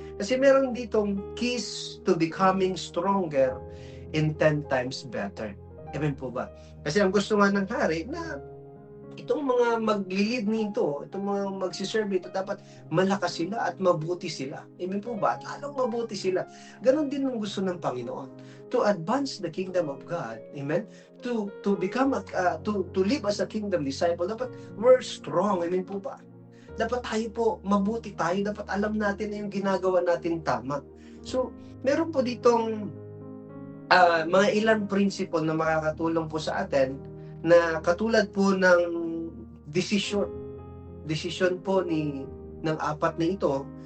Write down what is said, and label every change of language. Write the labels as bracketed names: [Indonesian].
[Filipino] Kasi meron ditong [English] keys to becoming stronger in 10 times better. [Filipino] Amen po ba? Kasi ang gusto nga ng hari na itong mga maglilid nito, itong mga magsiserve ito, dapat malakas sila at mabuti sila. Amen po ba? At lalong mabuti sila. Ganon din ang gusto ng Panginoon. [English] To advance the kingdom of God, amen? To become, to live as a kingdom disciple, [Filipino] dapat [English] we're strong. [Filipino] Amen po ba? Dapat tayo po, mabuti tayo. Dapat alam natin na yung ginagawa natin tama. So, meron po ditong mga ilang principle na makakatulong po sa atin na katulad po ng decision po ng 4 na ito.